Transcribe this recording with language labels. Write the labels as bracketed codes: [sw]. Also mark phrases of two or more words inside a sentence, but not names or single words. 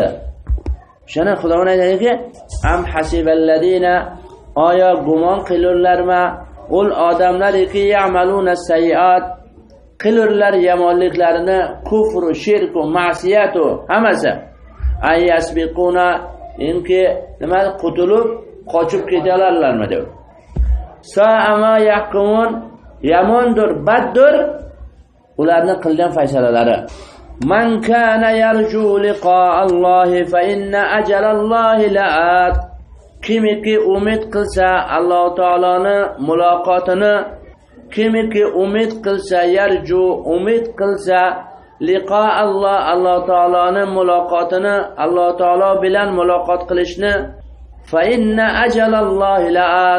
[uz] Shuna Xudoning aytadiki, [ar] أم حسب الذين [uz] aya gumon qilurlarma ul odamlariki [ar] يعملون السيئات [uz] qilurlar yomonliklarini, kufr, shirk va ma'siyat hammasi. [ar] أن يسبقونا [uz] inki nima qutulib qochib ketalarlarmi deb. [ar] ساء ما يحكمون [uz] yamondir, baddir ularni qilgan faysalalari. [ar] من كان يرجو لقاء الله فإن أجل الله لآت. [uz] Kimiki umid qilsa Alloh taoloni muloqotini, kimiki umid qilsa yarju umid qilsa liqa Alloh taoloni muloqotini, Alloh taolo bilan muloqot qilishni, [ar] فإن أجل الله لآت.